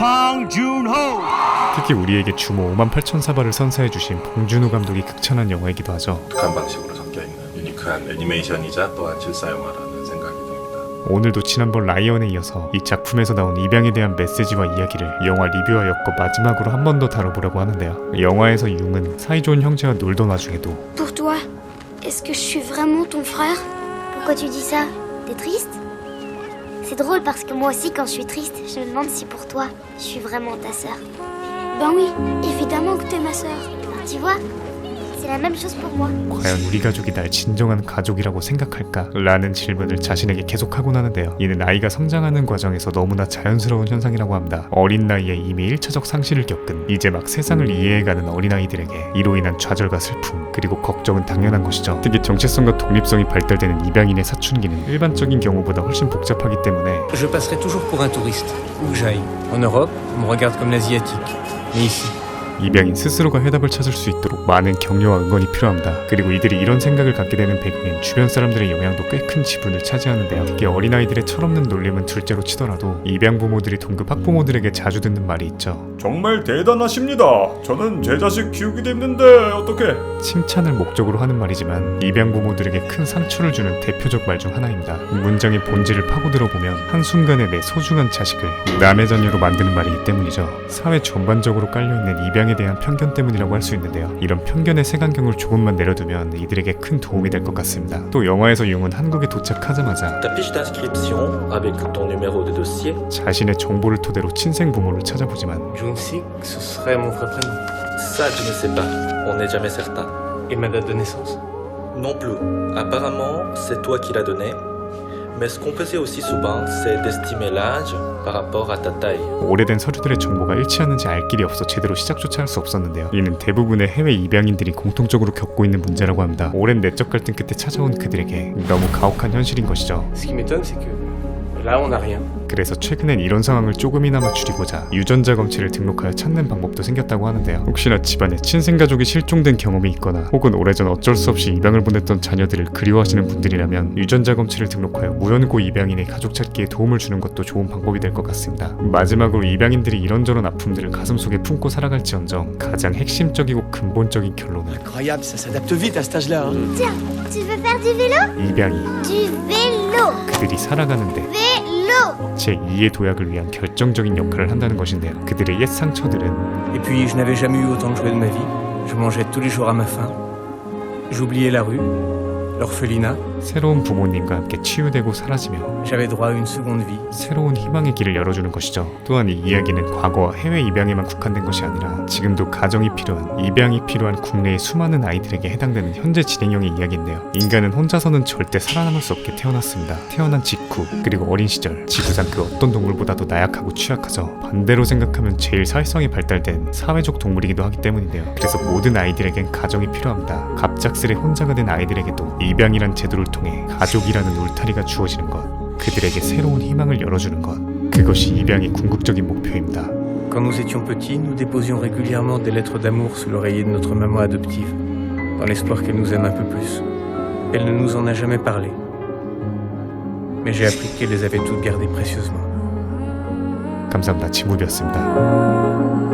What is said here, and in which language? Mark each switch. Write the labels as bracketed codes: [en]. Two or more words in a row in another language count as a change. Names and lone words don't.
[ko] 특히 우리에게 주모 58,000사발을 선사해주신 봉준호 감독이 극찬한 영화이기도 하죠. 독특한 방식으로 섞여있는 유니크한 애니메이션이자 또한 실사 영화라는 생각이 듭니다. 오늘도 지난번 라이언에 이어서 이 작품에서 나온 입양에 대한 메시지와 이야기를 영화 리뷰와 엮어 마지막으로 한 번 더 다뤄보려고 하는데요. 영화에서 융은 사이좋은 형제와 놀던 와중에도 [fr] Pour toi, est-ce que je suis vraiment ton frère? Pourquoi tu dis ça? T'es triste? C'est drôle parce que moi aussi, quand je suis triste, je me demande si pour toi, je suis vraiment ta sœur. Ben oui, évidemment que t'es ma sœur. Tu vois, c'est la même chose pour moi. [ko] 과연 우리 가족이 날 진정한 가족이라고 생각할까? 라는 질문을 자신에게 계속하곤 하는데요. 이는 아이가 성장하는 과정에서 너무나 자연스러운 현상이라고 합니다. 어린 나이에 이미 1차적 상실을 겪은 이제 막 세상을 이해해가는 어린아이들에게 이로 인한 좌절과 슬픔 그리고 걱정은 당연한 것이죠. 특히 정체성과 독립성이 발달되는 입양인의 사춘기는 일반적인 경우보다 훨씬 복잡하기 때문에 [fr] Je passerai toujours pour un touriste, où que j'aille. En Europe, on me regarde comme l'asiatique. Mais ici, [ko] 입양인 스스로가 해답을 찾을 수 있도록 많은 격려와 응원이 필요합니다. 그리고 이들이 이런 생각을 갖게 되는 배경엔 주변 사람들의 영향도 꽤 큰 지분을 차지하는데요. 특히 어린아이들의 철없는 놀림은 둘째로 치더라도 입양 부모들이 동급 학부모들에게 자주 듣는 말이 있죠. 정말 대단하십니다. 저는 제 자식 키우기도 힘든데 어떻게? 칭찬을 목적으로 하는 말이지만 입양 부모들에게 큰 상처를 주는 대표적 말 중 하나입니다. 문장의 본질을 파고들어보면 한순간에 내 소중한 자식을 남의 자녀로 만드는 말이기 때문이죠. 사회 전반적으로 깔려있는 입양에 대한 편견 때문이라고 할 수 있는데요. 이런 편견의 색안경을 조금만 내려두면 이들에게 큰 도움이 될 것 같습니다. 또 영화에서 융은 한국에 도착하자마자 [fr] Ta fiche d'inscription avec ton numéro de dossier. [ko] 자신의 정보를 토대로 친생 부모를 찾아보지만 [fr] Jung-sik, ce serait mon vrai prénom. Ça, je ne sais pas. On n'est jamais certain. Et ma date de naissance? Non plus. Apparemment, c'est toi qui l'as donné. Mais ce qu'on faisait aussi souvent, c'est d'estimer l'âge par rapport à ta taille. [ko] 오래된 서류들의 정보가 일치하는지 알 길이 없어 제대로 시작조차 할 수 없었는데요. 이는 대부분의 해외 입양인들이 공통적으로 겪고 있는 문제라고 합니다. 오랜 내적 갈등 끝에 찾아온 그들에게 너무 가혹한 현실인 것이죠. [fr] Ce qui m'étonne, c'est que là, on n'a rien. [ko] 그래서 최근엔 이런 상황을 조금이나마 줄이고자 유전자 검체를 등록하여 찾는 방법도 생겼다고 하는데요. 혹시나 집안에 친생가족이 실종된 경험이 있거나 혹은 오래전 어쩔 수 없이 입양을 보냈던 자녀들을 그리워하시는 분들이라면 유전자 검체를 등록하여 무연고 입양인의 가족 찾기에 도움을 주는 것도 좋은 방법이 될 것 같습니다. 마지막으로 입양인들이 이런저런 아픔들을 가슴속에 품고 살아갈지언정 가장 핵심적이고 근본적인 결론은 [fr] Incroyable, ça s'adapte vite à cet âge-là. Hein. Tiens, tu veux faire du vélo? [ko] 입양이 [fr] Du vélo. [ko] 그들이 살아가는데 [fr] Vélo. [ko] 제2의 도약을 위한 결정적인 역할을 한다는 것인데요. 그들의 옛 상처들은 [fr] Et puis, je n'avais jamais eu autant de jouets de ma vie. Je mangeais tous les jours à ma faim. J'oubliais la rue, l'orphelinat. [ko] 새로운 부모님과 함께 치유되고 사라지며 [fr] J'avais droit à une seconde vie. [ko] 새로운 희망의 길을 열어주는 것이죠. 또한 이 이야기는 과거와 해외 입양에만 국한된 것이 아니라 지금도 가정이 필요한, 입양이 필요한 국내의 수많은 아이들에게 해당되는 현재 진행형의 이야기인데요. 인간은 혼자서는 절대 살아남을 수 없게 태어났습니다. 태어난 직후 그리고 어린 시절 지구상 그 어떤 동물보다도 나약하고 취약하죠. 반대로 생각하면 제일 사회성이 발달된 사회적 동물이기도 하기 때문인데요. 그래서 모든 아이들에겐 가정이 필요합니다. 갑작스레 혼자가 된 아이들에게도 입양이란 제도를 통해 가족이라는 울타리가 주어지는 것, 그들에게 새로운 희망을 열어주는 것, 그것이 입양의 궁극적인 목표입니다. [fr] Quand nous étions petits, nous déposions régulièrement des lettres d'amour sous l'oreiller de notre maman adoptive, dans l'espoir qu'elle nous aime un peu plus. Elle ne nous en a jamais parlé. Mais j'ai appris qu'elle les avait toutes gardées précieusement. [ko] 감사합니다. 지무비였습니다.